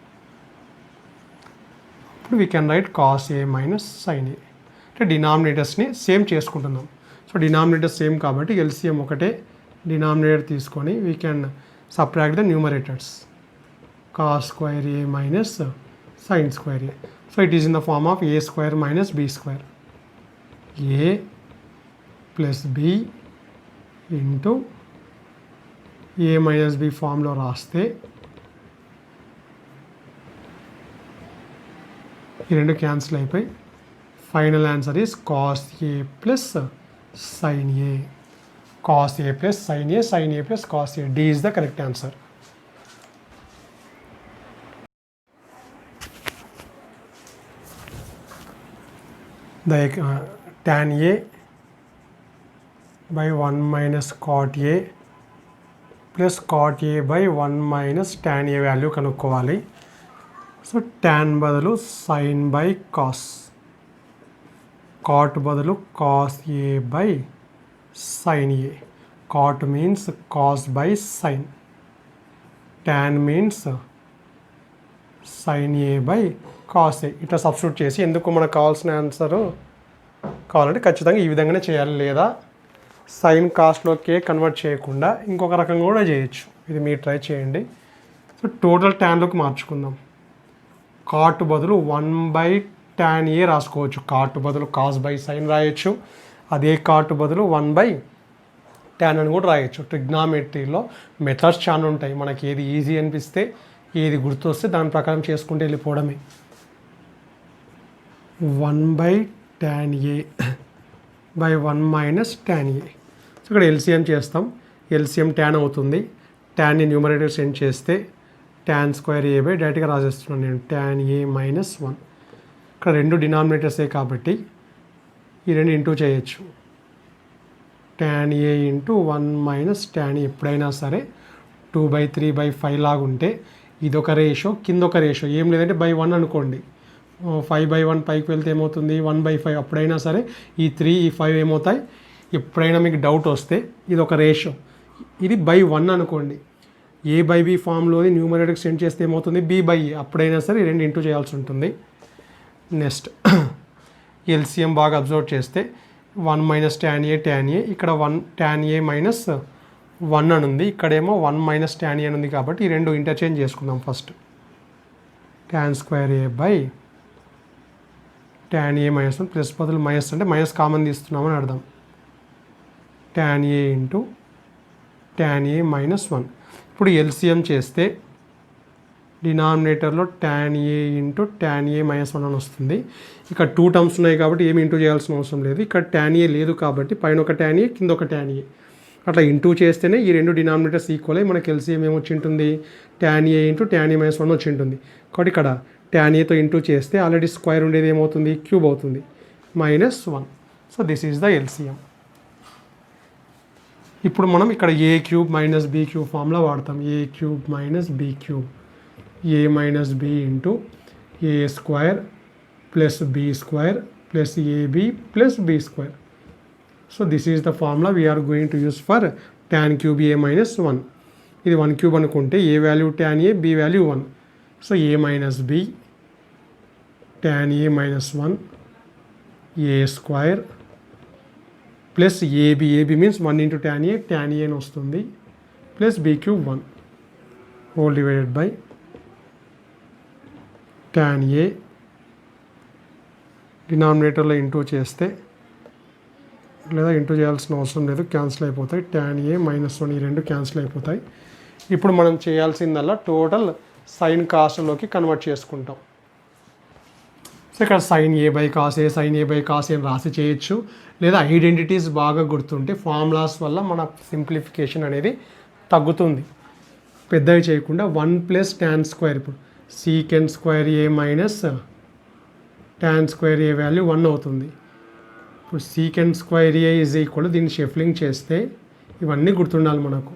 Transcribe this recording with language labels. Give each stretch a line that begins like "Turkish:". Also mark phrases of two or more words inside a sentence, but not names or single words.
English: ఇప్పుడు we can write cos A minus sin A.
Telugu: అంటే డినామినేటర్స్ని సేమ్ చేసుకుంటున్నాం.
English: so denominators same
Telugu: కాబట్టి ఎల్సిఎం ఒకటే డినామినేటర్ తీసుకొని
English: we can subtract the numerators. cos square A minus sin square a. So it is in the form of a square minus b square. A plus b into a minus b ఫామ్లో
Telugu: రాస్తే ఈ రెండు
English: క్యాన్సిల్ అయిపోయి final answer is cos A plus sin A. cos A plus sin A, sin A plus cos A. D is the correct answer. The tan a by 1 minus cot a plus cot a by 1 minus tan a వాల్యూ కనుక్కోవాలి. సో tan బదులు sin by cos, cot బదులు cos a by sin A. Cot means cos by sin. Tan means sin A by cos A.
Telugu: ఇట్లా సబ్స్టిట్యూట్ చేసి ఎందుకు మనకు కావాల్సిన ఆన్సర్ కావాలంటే ఖచ్చితంగా ఈ విధంగానే చేయాలి, లేదా సైన్ కాస్ట్లోకే కన్వర్ట్ చేయకుండా ఇంకొక రకంగా కూడా చేయొచ్చు. ఇది మీరు ట్రై చేయండి. సో టోటల్ ట్యాన్లోకి మార్చుకుందాం. కాట్ బదులు 1/tan A రాసుకోవచ్చు. కాట్ బదులు
English: cos by sin
Telugu: రాయొచ్చు. అదే కాట్ బదులు 1/tan అని కూడా రాయొచ్చు. ట్రిగ్నామెట్రీలో మెథడ్స్ చాలా ఉంటాయి. మనకి ఏది ఈజీ అనిపిస్తే, ఏది గుర్తొస్తే దాని ప్రకారం చేసుకుంటూ వెళ్ళిపోవడమే.
English: 1/tan A by 1 - tan A.
Telugu: సో ఇక్కడ ఎల్సిఎం చేస్తాం. ఎల్సిఎం ట్యాన్ అవుతుంది. ట్యాన్ని న్యూమరేటర్ సెండ్ చేస్తే
English: tan square A by
Telugu: డైరెక్ట్గా రాసేస్తున్నాను నేను,
English: tan A - 1.
Telugu: ఇక్కడ రెండు డినామినేటర్సే కాబట్టి ఈ రెండు ఇంటూ చేయొచ్చు.
English: tan A ఇంటూ 1 - tan A.
Telugu: ఎప్పుడైనా సరే 2/3/5 లాగా ఉంటే ఇదొక రేషో, కింద ఒక రేషో. ఏం లేదంటే by 1 అనుకోండి. 5/1 పైకి వెళ్తే ఏమవుతుంది, 1/5. అప్పుడైనా సరే ఈ 3 ఈ 5 ఏమవుతాయి. ఎప్పుడైనా మీకు డౌట్ వస్తే ఇది ఒక రేషో, ఇది by 1 అనుకోండి. A/B ఫామ్లోని న్యూమరేటర్కి సెండ్ చేస్తే ఏమవుతుంది, B/A. అప్పుడైనా సరే ఈ రెండు ఇంటూ చేయాల్సి ఉంటుంది.
English: next LCM
Telugu: బాగా అబ్జర్వ్ చేస్తే 1 -
English: tan A tan A.
Telugu: ఇక్కడ tan A - 1 అని ఉంది. ఇక్కడేమో 1 - tan A అని ఉంది. కాబట్టి ఈ రెండు ఇంటర్చేంజ్ చేసుకుందాం.
English: first tan square A by tan A - 1.
Telugu: ప్లస్ బదులు మైనస్ అంటే
English: minus common
Telugu: తీస్తున్నామని అర్థం.
English: tan A ఇంటూ tan A - 1.
Telugu: ఇప్పుడు ఎల్సిఎం చేస్తే డినామినేటర్లో
English: tan A into tan A - 1
Telugu: అని వస్తుంది. ఇక్కడ 2 టర్మ్స్ ఉన్నాయి కాబట్టి ఏమి ఇంటూ చేయాల్సిన అవసరం లేదు. ఇక్కడ tan A లేదు కాబట్టి పైన ఒక tan A కింద ఒక tan A అట్లా ఇంటూ చేస్తేనే ఈ రెండు
English: denominators equal
Telugu: అయ్యి మనకి ఎల్సిఎం ఏమొచ్చి ఉంటుంది,
English: tan A into tan A - 1
Telugu: వచ్చి ఉంటుంది. కాబట్టి ఇక్కడ tan Aతో ఇంటూ చేస్తే ఆల్రెడీ స్క్వేర్ ఉండేది ఏమవుతుంది, క్యూబ్ అవుతుంది, -1.
English: so this is the LCM.
Telugu: ఇప్పుడు మనం ఇక్కడ A³ - B³ ఫార్ములా వాడతాం.
English: A³ - B³. A - B into A² plus B² plus AB plus B². so this is the formula we're going to use for tan³ A - 1.
Telugu: ఇది 1³ అనుకుంటే A వాల్యూ tan A,
English: B వాల్యూ 1. so A - B tan A - 1 A² plus AB. AB means 1 into tan A
Telugu: అని వస్తుంది,
English: plus B³ 1 whole divided by tan A.
Telugu: డినామినేటర్లో ఇంటూ చేస్తే, లేదా ఇంటూ చేయాల్సిన అవసరం లేదు, క్యాన్సిల్ అయిపోతాయి. tan A - 1 ఈ రెండు క్యాన్సిల్ అయిపోతాయి. ఇప్పుడు మనం చేయాల్సిందల్లా టోటల్ సైన్ కాస్ట్లోకి కన్వర్ట్ చేసుకుంటాం. సో ఇక్కడ
English: sin A by cos A, sin A by cos A
Telugu: అని రాసి చేయొచ్చు. లేదా ఐడెంటిటీస్ బాగా గుర్తుంటే ఫార్ములాస్ వల్ల మన సింప్లిఫికేషన్ అనేది తగ్గుతుంది. పెద్దవి చేయకుండా
English: 1 + tan square.
Telugu: ఇప్పుడు
English: secant square A minus tan square A value 1
Telugu: అవుతుంది. ఇప్పుడు
English: secant square A is equal,
Telugu: దీన్ని షఫ్లింగ్ చేస్తే ఇవన్నీ గుర్తుండాలి మనకు.